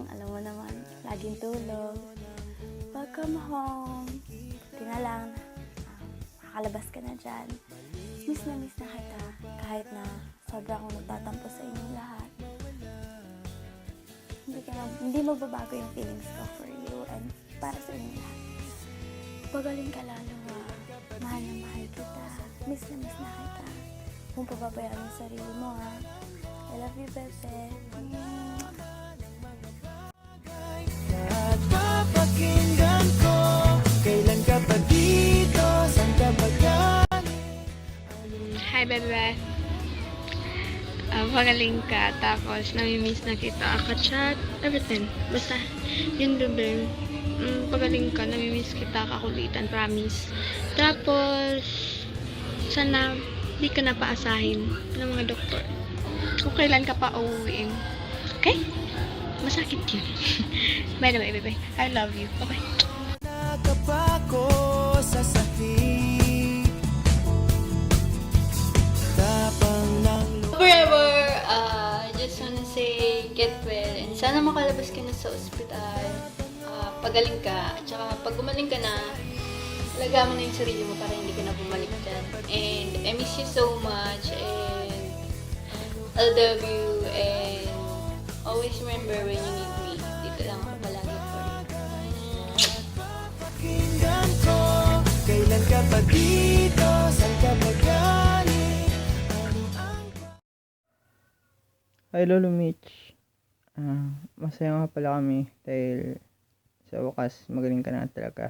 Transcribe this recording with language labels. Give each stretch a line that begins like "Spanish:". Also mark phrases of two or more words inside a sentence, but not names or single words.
Filipino: Alam mo naman, laging tulog.
English: Welcome home!
Filipino: Buti na lang, makakalabas ka na dyan. Miss na kita. Kahit na sobra akong nagtatampo sa inyong lahat. Hindi magbabago yung feelings ko
English: for you and
Filipino: para sa inyong lahat. Pagaling ka lalo, mahal na mahal kita. Miss na kita. Kung pababayaan ang sarili mo, ha.
English: I love you, Bebe.
Filipino: at papakinggan ko. Kailan ka pa dito? Saan ka ba galing?
English: Hi, Bebe.
Filipino: Pagaling ka, tapos namimiss na kita, ka-chat, everything. Basta, yun, Bebe. Pagaling ka, namimiss kita, kakulitan, promise. Tapos, sana, di ka na paasahin ng mga doktor. Kung kailan ka pa uuwiin. Okay? Masakit yun.
English: By the way, Bebe, I love you. Okay?
Filipino: Nakapako sa sahig. Tapang ng
English: Forever, I just wanna say, get well.
Filipino: And sana makalabas ka na sa ospital. Pagaling ka. At saka, pag gumaling ka na, alagaan mo na yung sarili mo para hindi ka na bumalik dyan.
English: And I miss you so much. And I love you. And always remember when you need me.
Filipino: Dito lang ako palagi
English: for you.
Filipino: pakinggan ko. Kailan ka pa dito? Saan ka ba galing? Ano ang Hi Lolo Mitch. Masaya nga pala kami dahil sa wakas magaling ka na talaga.